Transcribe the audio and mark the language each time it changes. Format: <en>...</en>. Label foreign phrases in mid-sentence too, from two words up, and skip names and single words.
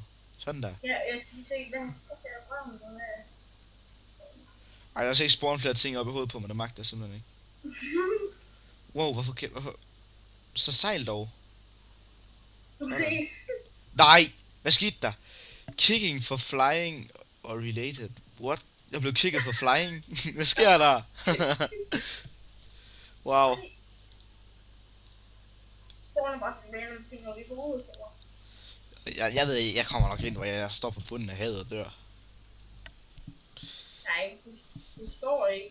<da>Sådan der. Ja, jeg skal lige se, hvad fuck er der brændt noget af. Ej, der er så ikke spawn flere ting op i hovedet på mig, der magter jeg simpelthen ikke. Wow, hvorfor? Så sejl dog. Du ses. Nej! Hvad skete der?</da> <en>Kicking for flying or related. What?</en> <da>Jeg blev kicket for flying? Hvad sker der? Wow. Spawner bare sådan random ting op i hovedet på mig. Jeg ved ikke, jeg kommer nok ind, hvor jeg står på bunden af havet og dør. Nej, du står ikke.</da>